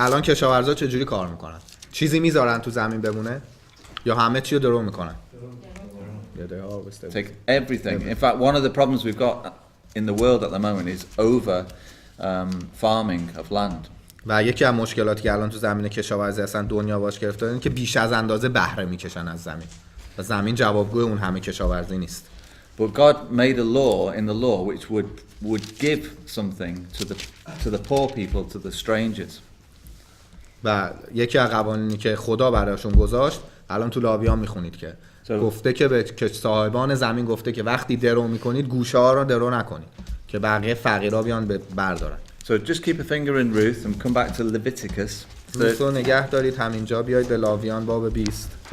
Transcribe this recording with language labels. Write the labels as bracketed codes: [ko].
[fa] الان کشاورزا چه جوری کار میکنن؟ چیزی میذارن تو زمین بمونه یا همه چی رو درو میکنن؟ [en] Yeah, they harvest everything. Take everything. In fact, one of the problems we've got in the world at the moment is over farming of land. [fa] و یکی از مشکلاتی که الان تو زمین کشاورزی هستن دنیا باش گرفته اینه که بیش از اندازه بهره میکشن از زمین. و زمین جوابگوی اون همه کشاورزی نیست. [en] But God made a law in the law which would give something to the poor people, to the strangers. [fa] و یکی از قوانینی که خدا براشون گذاشت الان تو لاویان میخونید که گفته که به صاحبان زمین گفته که وقتی درو میکنید گوشه ها رو درو نکنید که بقیه فقیرا بیان بردارن. [en] So just keep a finger in Ruth and come back to Leviticus. [fa] روث رو نگه دارید همینجا بیاید به لاویان باب 20.